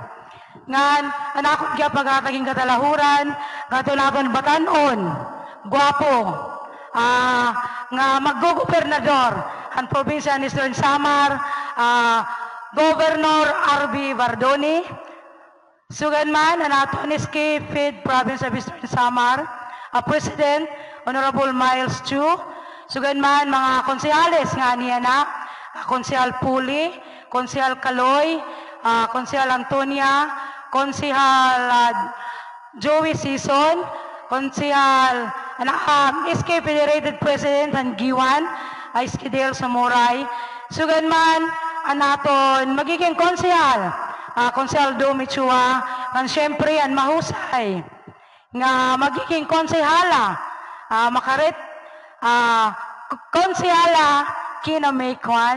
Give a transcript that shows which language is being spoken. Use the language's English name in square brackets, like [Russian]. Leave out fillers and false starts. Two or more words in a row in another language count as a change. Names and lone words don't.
[Waray] Ngan, anakot gyap pagkataging katalahuran, kato naton batanon, guwapo, nga mag-gobernador, ang probinsya ni Eastern Samar, Governor R.B. Bardoni, suganman anaton SK Fed Province of Eastern Samar, President Honorable Miles Chu, suganman mga konsehales nga niya na, Konsehal Puli, Konsehal Kaloy, Konsehal Antonia, Konsehal Joey Sison, Konsehal SK Federated President ng Giwan, Iskidel Samurai, suganman anaton [Filipino] magiging konsehal, [Waray] Konsehal Domi Chua, [Filipino] ang siyempre ang mahusay, [Waray] nga [Filipino] magiging konsehala, [Waray] makarit, konsehala Kina May Kwan.